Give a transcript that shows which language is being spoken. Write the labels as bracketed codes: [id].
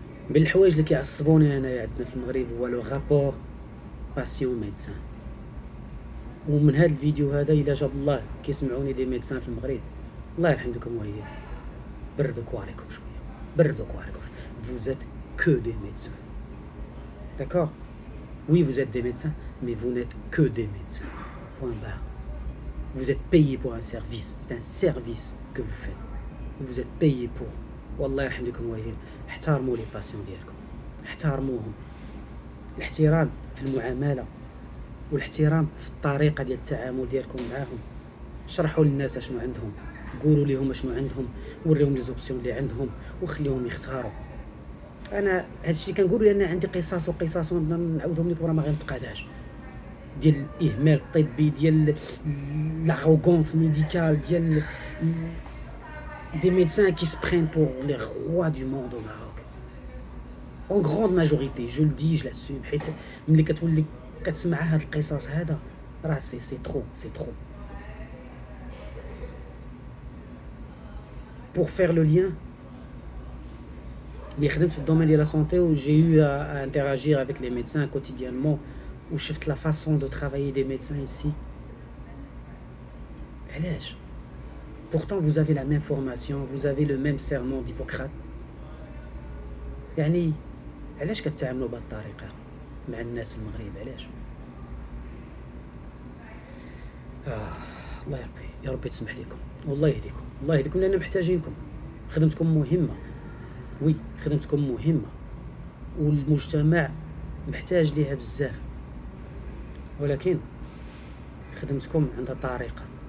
[ar] من الحوايج اللي كيعصبوني انايا عندنا في المغرب هو لو رابور باسيون ميدسان. ومن هذا الفيديو هذا الا جاب الله كيسمعوني دي ميدسان في المغرب، الله يرحم دوكم والدين، بردوا كواريكم شويه، بردوا كواريكم. [fr] Vous êtes que des médecins, d'accord? Oui, vous êtes des médecins, mais vous n'êtes que des médecins. Point barre. Vous êtes payé pour un service. C'est un service que vous faites. Vous êtes payé pour. [ar] والله يرحم لكم الوالدين، احترموا لي باسيون ديالكم، احترموهم. الاحترام في المعامله، والاحترام في الطريقه ديال التعامل ديالكم معاهم. شرحوا للناس اشنو عندهم، قولوا لهم اشنو عندهم، وريهم لي زوبسيون اللي عندهم وخليهم يختاروا. انا هادشي كنقول لان عندي قصص ونعاودهم لكم راه ما غنتقاداش، ديال الاهمال الطبي، ديال لاغوغونس ميديكال، ديال [fr] des médecins qui se prennent pour les rois du monde au Maroc. En grande majorité, je le dis, je l'assume. [ar] حيت ملي كتولي كتسمع هاد القصص هذا راه سي trop. [fr] Pour faire le lien, [ar] ملي خدمت في الدومين ديال لا سونتي [fr] و j'ai eu à interagir avec les médecins quotidiennement و [ar] شفت [fr] la façon de travailler des médecins ici. علاش؟ Pourtant vous avez la même formation, vous avez le même serment d'Hippocrate. [ar] يعني علاش كتعاملوا بهذه الطريقه مع الناس في المغرب؟ علاش؟ الله يربي، يا ربي تسمح لكم، والله يهديكم، الله يهديكم، لان محتاجينكم. خدمتكم مهمه، وي خدمتكم مهمه، والمجتمع محتاج ليها بزاف، ولكن خدمتكم عندها طريقه.